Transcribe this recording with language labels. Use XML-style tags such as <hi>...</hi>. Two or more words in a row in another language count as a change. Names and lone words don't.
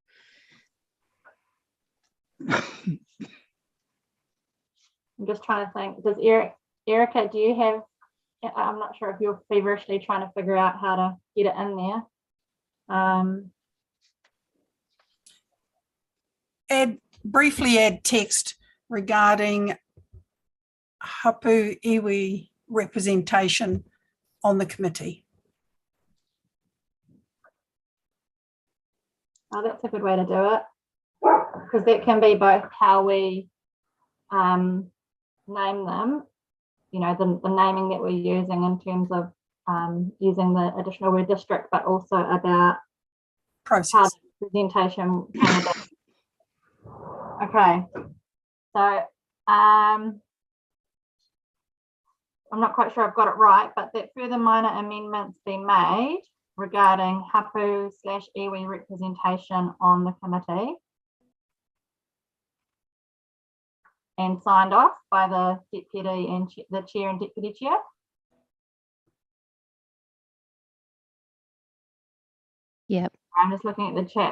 <en>I'm just trying to think, does Erica, do you have, I'm not sure if you're feverishly trying to figure out how to get it in there. Briefly add text regarding</en> <mi>hapu iwi</mi> <en>representation on the committee. Oh, that's a good way to do it, because that can be both how we name them, you know, the naming that we're using in terms of using the additional word district, but also about Process. how the presentation came about. Okay, so I'm not quite sure I've got it right, but that further minor amendments be made regarding</en> <mi>hapu/iwi</mi> <en>representation on the committee and signed off by the deputy and the chair and deputy chair. Yep. I'm just looking at the chat.</en>